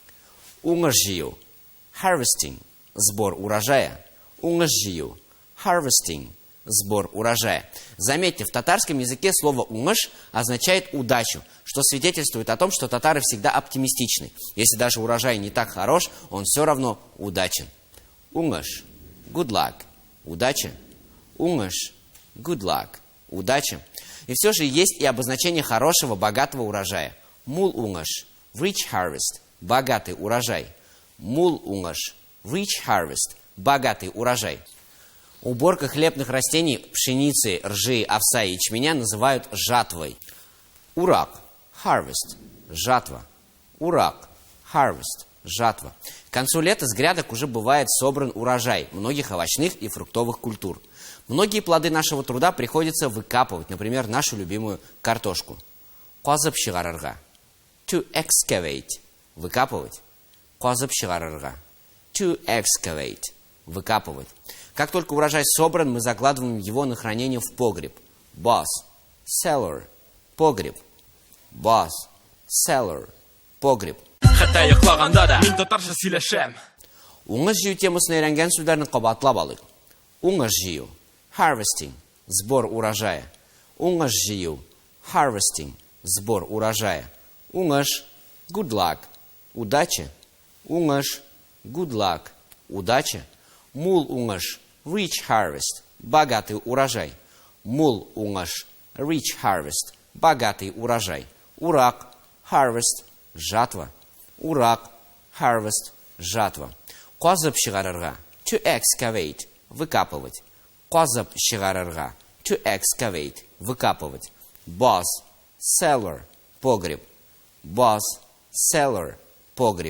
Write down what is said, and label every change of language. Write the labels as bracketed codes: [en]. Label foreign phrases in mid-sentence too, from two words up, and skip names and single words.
[tt] Уңыз җыю – harvesting – [ru] сбор урожая. [tt] Уңыз җыю – [en] harvesting – [ru] сбор урожая. Заметьте, в татарском языке слово «уңыш» означает «удачу», что свидетельствует о том, что татары всегда оптимистичны. Если даже урожай не так хорош, он все равно удачен. [tt] Уңыш – [en] good luck – удача. Уңыш – good luck – [ru] удача. И все же есть и обозначение хорошего, богатого урожая. [tt] Мул уңыш – [en] rich harvest – [ru] богатый урожай. [tt] Мул уңыш – [en] rich harvest – [ru] богатый урожай. Уборка хлебных растений, пшеницы, ржи, овса и ячменя называют жатвой. [tt] Урак – harvest – жатва. Урак – harvest – жатва. [ru] К концу лета с грядок уже бывает собран урожай многих овощных и фруктовых культур. Многие плоды нашего труда приходится выкапывать, например, нашу любимую картошку. [tt] Казып чыгарырга – [en] to excavate – [ru] выкапывать. [tt] Казып чыгарырга – [en] to excavate – [ru] выкапывать. Как только урожай собран, мы закладываем его на хранение в погреб. [en] Boss, cellar, погреб. Boss, cellar, [ru] погреб. [tt] Хәтта йоклаганда да мин татарча сөйләшәм. Уңыз җыю темасына өйрәнгән сүзләрне кабатлап алыйк. Уңыз җыю, harvesting, [ru] сбор урожая. [tt] Уңыз җыю, harvesting, [ru] сбор урожая. [tt] Уңыш, [en] good luck, удача. Уңыш, good luck, [ru] удача. [tt] Мул уңыш, [en] rich harvest, [ru] богатый урожай. [tt] Мул уңыш, [en] rich harvest, [ru] богатый урожай. [tt] Урак, harvest, жатва. Урак, harvest, жатва. Казып чыгарырга, [en] to excavate, [ru] выкапывать. [tt] Казып чыгарырга, [en] to excavate, выкапывать. Boss, cellar, погреб. Boss, cellar, [ru] погреб.